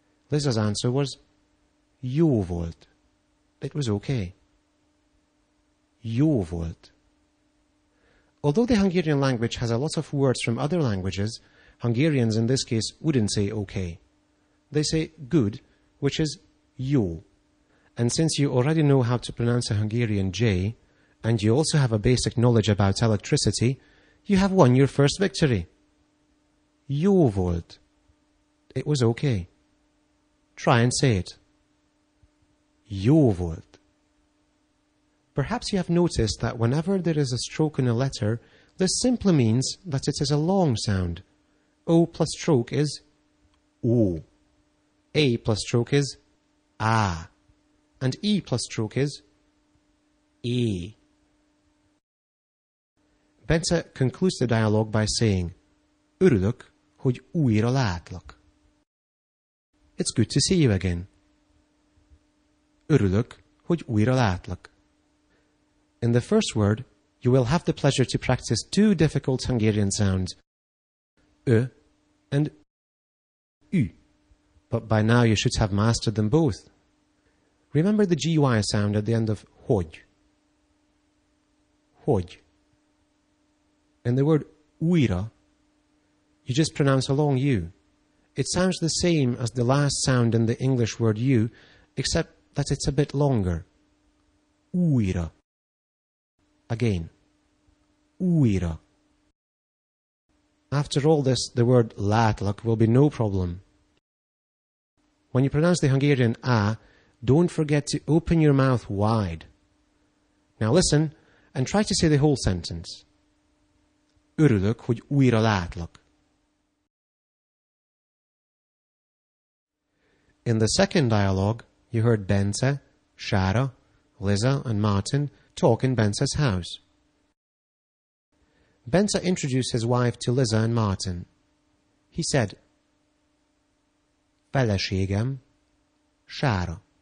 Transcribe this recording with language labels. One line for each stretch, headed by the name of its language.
English: Liza's answer was,
Hungarian: jó volt.
English: It was okay.
Hungarian: Jó volt.
English: Although the Hungarian language has a lot of words from other languages, Hungarians in this case wouldn't say okay. They say good, which is jó. And since you already know how to pronounce a Hungarian J, and you also have a basic knowledge about electricity, you have won your first victory.
Hungarian: Jó volt.
English: It was okay. Try and say it.
Hungarian: Jó volt.
English: Perhaps you have noticed that whenever there is a stroke in a letter, this simply means that it is a long sound. O plus stroke is O. A plus stroke is A. And E plus stroke is E. Bence concludes the dialogue by saying,
Hungarian: Örülök, hogy újra látlak.
English: It's good to see you again.
Hungarian: Örülök, hogy újra látlak.
English: In the first word, you will have the pleasure to practice two difficult Hungarian sounds, Ö and Ü. But by now you should have mastered them both. Remember the GY sound at the end of hogy. Hogy. In the word újra, you just pronounce a long U. It sounds the same as the last sound in the English word you, except that it's a bit longer.
Hungarian: Újra. Again. Újra.
English: After all this, the word látlak will be no problem. When you pronounce the Hungarian A, don't forget to open your mouth wide. Now listen and try to say the whole sentence.
Hungarian: Örülök, hogy újra látlak.
English: In the second dialogue, you heard Bence, Sára, Liza, and Martin talk in Bence's house. Bence introduced his wife to Liza and Martin. He said,
Hungarian: Feleségem, Sára.